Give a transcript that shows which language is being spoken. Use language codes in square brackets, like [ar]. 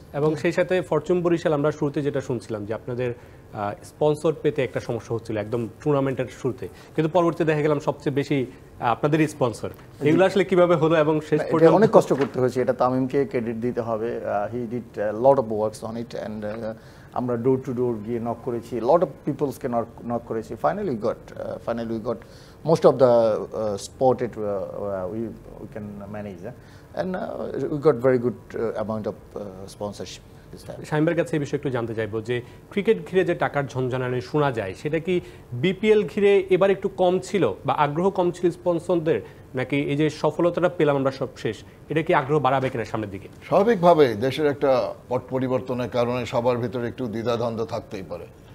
[bn] এবং সেই সাথে ফরচুন বরিশাল আমরা শুরুতে যেটা শুনছিলাম যে আপনাদের স্পন্সর পেতে একটা সমস্যা হচ্ছিল একদম টুর্নামেন্টের শুরুতে, কিন্তু পরবর্তীতে দেখা গেলাম সবচেয়ে বেশি আপনাদেরই স্পন্সর। এগুলো আসলে কিভাবে হলো এবং শেষ পর্যন্ত অনেক কষ্ট করতে হয়েছে, এটা তামিমকে ক্রেডিট দিতে হবে। [en] he did lot of works on it [bn] and আমরা ডোর টু ডোর গিয়ে নক করেছি, [en] lot of পিপলসকে [bn] নক করেছি। [en] Finally we got most of the sport we can manage, and we got very good amount of sponsorship this time. [bn] শামীমের কাছে এই বিষয়ে একটু জানতে চাইবো যে ক্রিকেট ঘিরে যে টাকার ঝনঝনানি শোনা যায় সেটা কি বিপিএল ঘিরে এবার একটু কম ছিল বা আগ্রহ কম ছিল স্পন্সরদের, নাকি এই যে সফলতাটা পেলাম আমরা সব শেষ, এটা কি আগ্রহ বাড়াবে কিনা সামনের দিকে? স্বাভাবিকভাবে দেশের একটা পট পরিবর্তনের কারণে সবার ভিতরে একটু দ্বিধাদ্বন্দ্ব থাকতেই পারে।